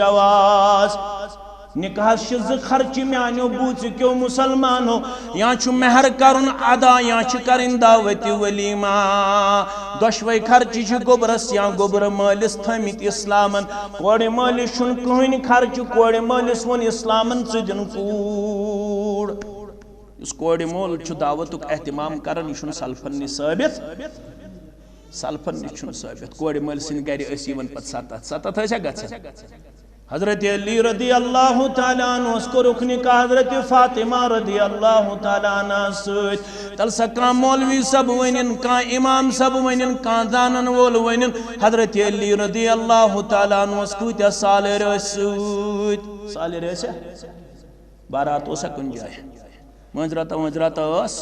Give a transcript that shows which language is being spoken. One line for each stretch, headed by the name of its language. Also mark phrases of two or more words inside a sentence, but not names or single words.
Kashmiri: جواز نکاحس چھ زٕ خرچہ میانیو بوٗژِ کیو مسلمانو یا چھ مہر کرن ادا یا چھ کرن دعوت ولیمہ دۄشوے خرچہ چھ گوبرس یا گوبر مٲلس تھٲمٕتۍ اسلامن کورِ مٲلس چھُنہٕ کٕہٕنۍ خرچہ کورِ مٲلس ووٚن اسلامن ژٕ دِن کوٗر اس کورِ مول چھُ دعوتُک احتمام کران یہ چھُنہٕ سلفن نش ثٲبت سلفن نش چھُنہٕ ثٲبت کورِ مٲلۍ سٕنٛدِ گرِ ٲسۍ یِوان پتہٕ 7 ٲسیا گژھان حضرت علی
Arabic: رضی اللہ تعالیٰ عنہ
Kashmiri: کوٚرُکھ نکاح حضرت فاطمہ
Arabic: رضی اللہ تعالیٰ عنہ
Kashmiri: سۭتۍ تل سا کانٛہہ مولوی صٲب ونن کانٛہہ امام صٲب ونن کانٛہہ زانن وول ونن حضرت علی رضی
Arabic: اللہ تعالیٰ عنہ
Kashmiri: کۭتیاہ سالر ٲسۍ سۭتۍ سالر ٲسیا بارات اوسا کُنہِ جایہِ مٲنٛزراتہ ٲس